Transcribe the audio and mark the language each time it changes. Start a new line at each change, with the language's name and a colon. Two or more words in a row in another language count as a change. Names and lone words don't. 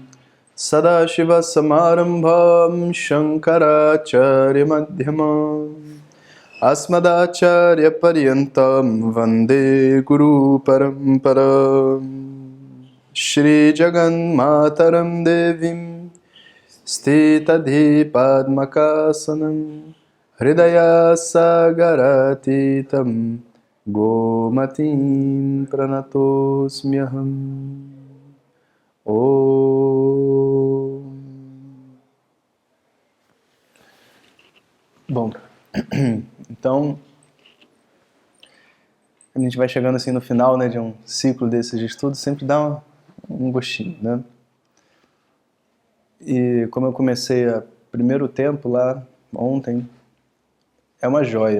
Sanskrit: सदाशिव समारम्भां शङ्कराचार्य मध्यमाम् अस्मदाचार्य पर्यन्तां वन्दे गुरु परम्पराम् श्री जगन् मातरं देवीं स्थिताधि पद्मकासनम् हृदय सागरातीतां गोमतीं प्रणतोऽस्म्यहम्. Om.
Portuguese: Bom, então a gente vai chegando assim no final, né, de um ciclo desses de estudo, sempre dá um gostinho, né? E como eu comecei o primeiro tempo lá ontem, é uma joia.